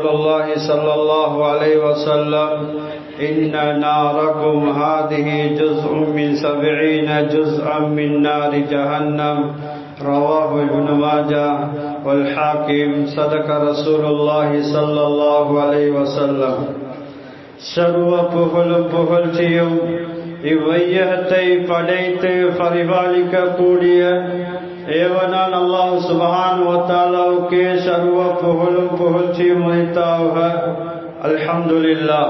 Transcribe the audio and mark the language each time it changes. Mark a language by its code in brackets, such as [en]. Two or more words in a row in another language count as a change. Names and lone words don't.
[ar] الله صلى الله عليه وسلم إن ناركم هذه جزء من 70 جزءا من نار جهنم رواه ابن ماجه والحاكم صدق رسول الله صلى الله عليه وسلم [ta] சர்வ புகழும் புகழ்ச்சியும் இவ்வையகத்தை படைத்து பரிபாலிக்க கூடிய ஏவனான் [ar] الله سبحانه وتعالى [ta] சர்வ புகழும் புகழ்ச்சியும் உரித்தாகுக. [ar] அல்ஹம்துலில்லாஹ்.